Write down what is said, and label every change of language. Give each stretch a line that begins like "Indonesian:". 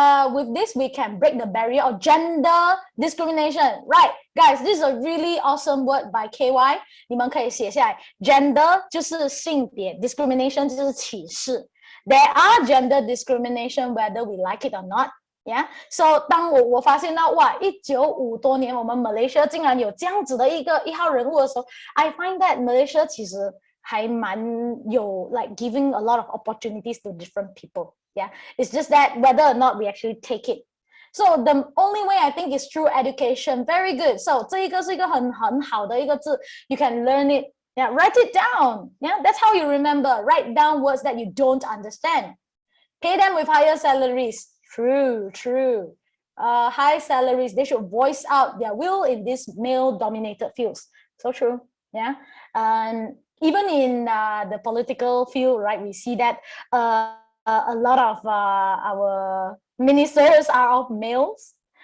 English: with this we can break the barrier of gender discrimination right guys this is a really awesome word by KY
Chinese: 你们可以写下来
English: gender
Chinese: 就是性别
English: discrimination
Chinese: 就是歧视
English: there are gender discrimination whether we like it or not yeah so
Chinese: 当我发现到1950多年我们 Malaysia 竟然有这样子的一号人物的时候
English: I find that Malaysia
Chinese: 其实还蛮有
English: like giving a lot of opportunities to different people Yeah, it's just that whether or not we actually take it. So the only way I think is through education. Very good. So
Chinese: 这一个是一个很好的一个字
English: You can learn it. Yeah, write it down. Yeah, that's how you remember. Write down words that you don't understand. Pay them with higher salaries. True. High salaries. They should voice out their will in these male-dominated fields. So true. Yeah. Even in the political field, right? We see that. A lot of our ministers are of males.